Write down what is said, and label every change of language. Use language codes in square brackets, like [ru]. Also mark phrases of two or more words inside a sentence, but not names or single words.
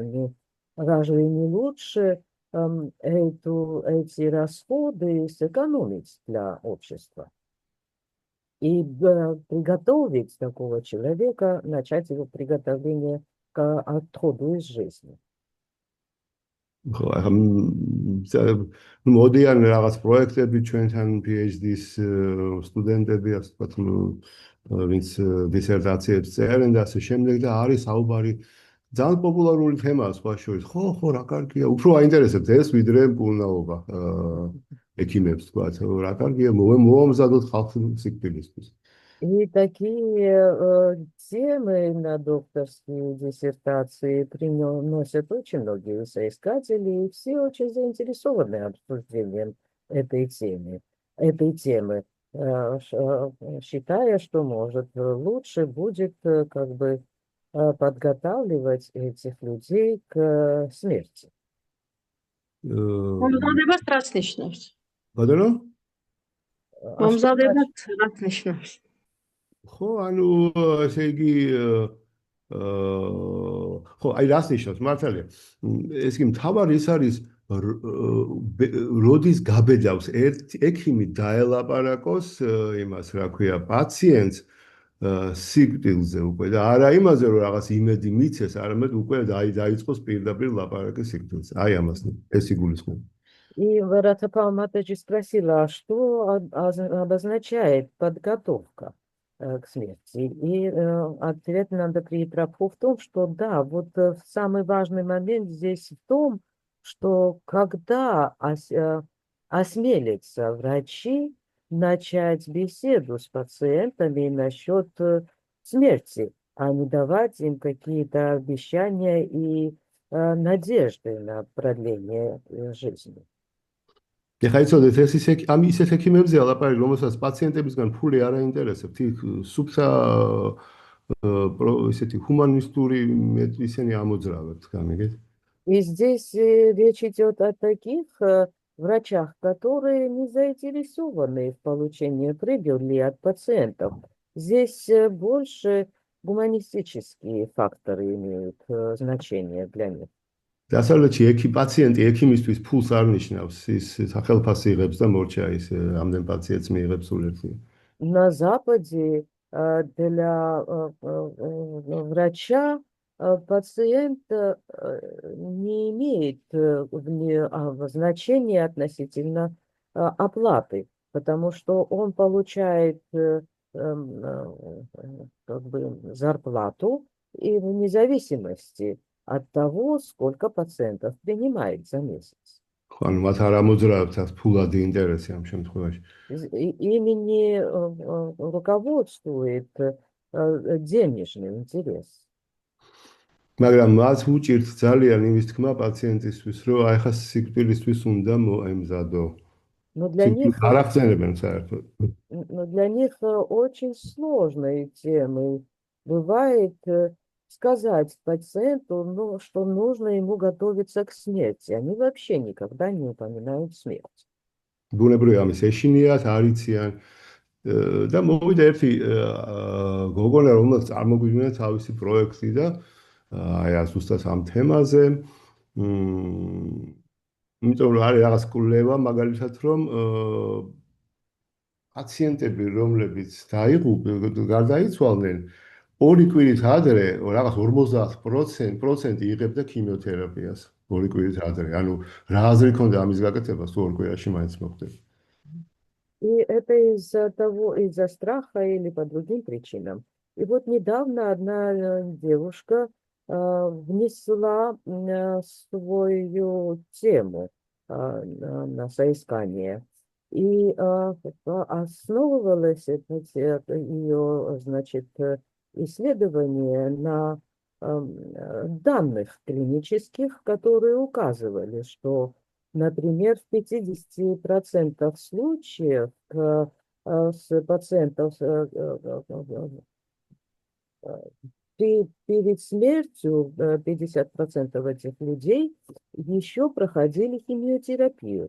[ru] Разве не лучше эти расходы сэкономить для общества и приготовить такого человека, начать его приготовление к отходу из жизни? [ka] მოდიან რაღაც პროექტები ჩვენთან PhD-ის სტუდენტები, ასე ვთქვათ, ვინც დისერტაციებს წერენ და ასე შემდეგ და არის საუბარი ძალიან პოპულარული თემაა სხვა შორის. ხო, რა კარგია, უფრო აინტერესებს ეს ვიდრე მკურნალობა ექიმებს, ვთქვათ, რა კარგია, მოვამზადოთ ხალხი სიკვდილისთვის. [ru] И такие темы на докторские диссертации приносят очень многие соискатели, и все очень заинтересованы обсуждением этой темы, считая, что, может, лучше будет как бы подготавливать этих людей к смерти. [ka] მომზადებას რაც ნიშნავს? ბატონო? მომზადებას რაც ნიშნავს? ხო, ანუ ესე იგი ხო, აი რას ნიშნავს, მართალია. ეს კი მთავარი ის არის, როდის გაბედავს ერთ ექიმი დაელაპარაკოს იმას, რა ქვია, პაციენტს სიკვდილზე უკვე და არა იმაზე, რომ რაღაც იმედი მიცეს, არამედ უკვე დაიწყოს პირდაპირ ლაპარაკი სიკვდილზე. Აი ამას ეს იგულისხმება. [ru] И Радхапал Матаджи спросила, что обозначает подготовка к смерти. И ответ Нандакрии Прабху в том, что да, вот самый важный момент здесь в том, что когда осмелятся врачи начать беседу с пациентами насчет смерти, а не давать им какие-то обещания и надежды на продление жизни. [ka] ეხლა იცოდეთ, ეს ისეთ ექიმებზეა ლაპარაკი, რომელსაც პაციენტებისგან ფული არ აინტერესებთ, იქ სუფთა ესეთი ჰუმანისტური ისინი ამოძრავებთ, გამიგეთ? [ru] И здесь речь идет о таких врачах, которые не заинтересованы в получении прибыли от пациентов. Здесь больше гуманистические факторы имеют значение для них. [ka] დასავლეთში პაციენტი ექიმისთვის ფულს არ ნიშნავს, ის სახელფასს იღებს და მორჩა ის ამდენ პაციენტს მიიღებს სულ ერთი. [ru] На Западе для врача пациент не имеет значения относительно оплаты, потому что он получает как бы зарплату и вне зависимости от того, сколько пациентов принимает за месяц. [ka] ანუ მათ არ ამოძრავებთ აქ ფულადი ინტერესი ამ შემთხვევაში. [ru] Ими не руководствует денежный интерес. [ka] მაგრამ მას უჭირთ ძალიან იმის თქმა პაციენტისთვის, რომ აი ხა სიკვდილისთვის უნდა მოემზადო. [ru] Но для них, [ka] არ ახსენებენ საერთოდ. [ru] но для них очень сложной темой бывает сказать пациенту, ну, что нужно ему готовиться к смерти. Они вообще никогда не упоминают смерть. [ka] ბუნებრივია ამის ეშინიათ, არიციან და მოვიდა ერთი გოგონა, რომელსაც წარმოგვიდგინა თავისი პროექტი და აი ზუსტად ამ თემაზე. იმიტომ რომ არის რაღაც კვლევა, მაგალითად რომ პაციენტები, რომლებიც გარდაიცვალნენ, 2 კვირით ადრე რაღაც 50% იღებდა ქიმიოთერაპიას. 2 კვირით ადრე. ანუ რა აზრი ქონდა ამის გაკეთებას, თუ 2 კვირაში მაინც მოხდება. [ru] И это из-за страха или по другим причинам. И вот недавно одна девушка внесла свою тему на соискание. И основывалось ее, значит, исследование на данных клинических, которые указывали, что, например, в 50% случаев с пациентов перед смертью 50% этих людей еще проходили химиотерапию.